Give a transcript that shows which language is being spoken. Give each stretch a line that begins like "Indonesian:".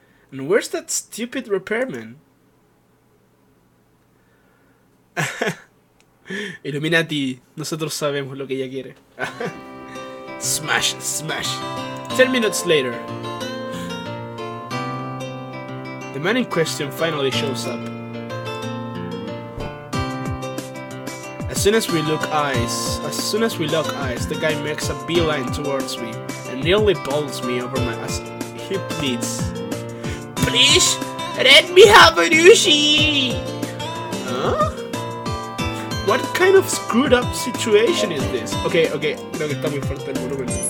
English: And where's that stupid repairman?
Spanish: Illuminati, nosotros sabemos lo que ella quiere.
English: Smash, smash. 10 minutes later, the man in question finally shows up. As soon as we lock eyes, the guy makes a beeline towards me and nearly bowls me over my ass. He pleads, "Please, let me have a douchey!" Huh? What kind of screwed up situation is this?
Spanish: Okay, creo que está muy fuerte el volumen.